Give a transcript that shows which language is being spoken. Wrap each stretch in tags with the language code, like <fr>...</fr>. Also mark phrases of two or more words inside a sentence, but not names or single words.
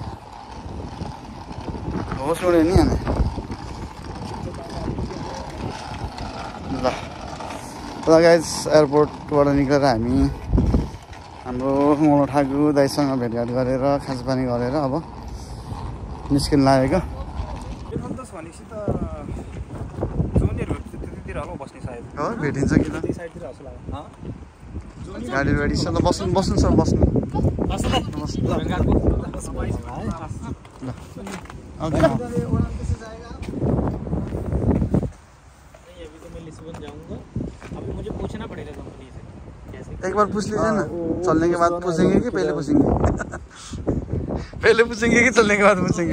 <ne>होस उड्यो नि अनि ल गाइस एयरपोर्टबाट निक्लेर हामी हाम्रो मोलो ठाकु दाइसँग भेटघाट गरेर खाजापानी गरेर अब निस्किन लागेको हो भेटिन्छ कि गाडी रेडी छ ल बस्नु सर बस्नु ल ओके</ne> <hi>एक बार पूछ लीजिए ना, चलने के बाद पूछेंगे कि पहले पूछेंगे? पहले पूछेंगे कि चलने के बाद पूछेंगे?</hi>